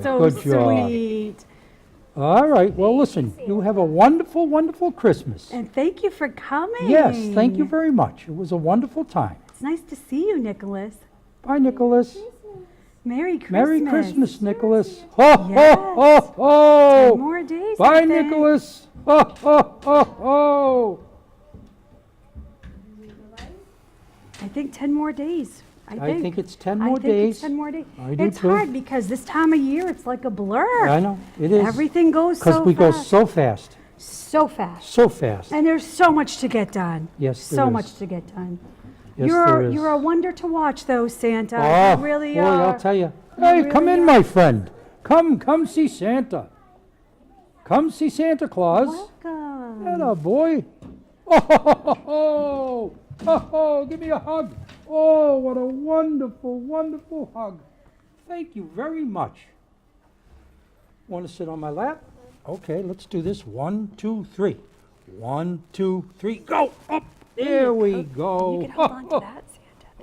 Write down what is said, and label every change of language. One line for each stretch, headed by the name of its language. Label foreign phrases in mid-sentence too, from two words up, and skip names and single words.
English: he's so Good job. sweet. All right. Well, listen. You have a wonderful, wonderful Christmas. And thank you for coming. Yes. Thank you very much. It was a wonderful time. It's nice to see you, Nicholas. Bye, Nicholas. Merry Christmas. Merry Christmas, Nicholas. Ho, Yes. ho, ho, 10 ho. more days. Bye, I think. Nicholas. Ho, ho, ho, ho. I think 10 more days. I think it's 10 more I think days. it's 10 more days. I do It's too. hard because this time of year it's like a blur. I know. It is. Everything goes Because so we go fast. so fast. So fast. So fast. And there's so much to get done. Yes, there So is. much to get done. Yes, there is. You're a wonder to watch though, Santa. Oh, You really boy, are. I'll tell you. Hey, come really in, are. my friend. Come see Santa. Come see Santa Claus. Welcome. Hello, boy. Oh, ho, ho, ho, ho. Ho, ho, give me a hug. Oh, what a wonderful, wonderful hug. Thank you very much. Want to sit on my lap? Okay, let's do this. 1, 2, 3. 1, 2, 3, go. Up. There we go. You can hold on to that, Santa.